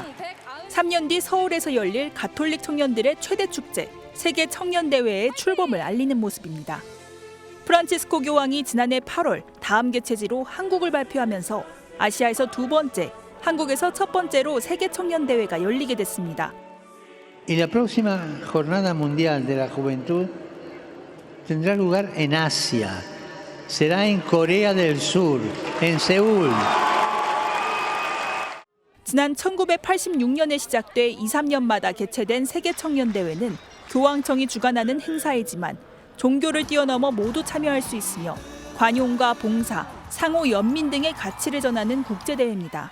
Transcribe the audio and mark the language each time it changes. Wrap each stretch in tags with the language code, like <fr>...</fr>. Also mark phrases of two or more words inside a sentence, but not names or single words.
<ko>3년 뒤 서울에서 열릴 가톨릭 청년들의 최대 축제, 세계 청년대회의 출범을 알리는 모습입니다. 프란치스코 교황이 지난해 8월 다음 개최지로 한국을 발표하면서 아시아에서 두 번째, 한국에서 첫 번째로 세계 청년대회가 열리게 됐습니다.</ko> <es>Y la próxima Jornada Mundial de la Juventud tendrá lugar en Asia. Será en Corea del Sur, en Seúl.</es> <ko>지난 1986년에 시작돼 2, 3년마다 개최된 세계 청년대회는 교황청이 주관하는 행사이지만 종교를 뛰어넘어 모두 참여할 수 있으며 관용과 봉사, 상호 연민 등의 가치를 전하는 국제대회입니다.</ko>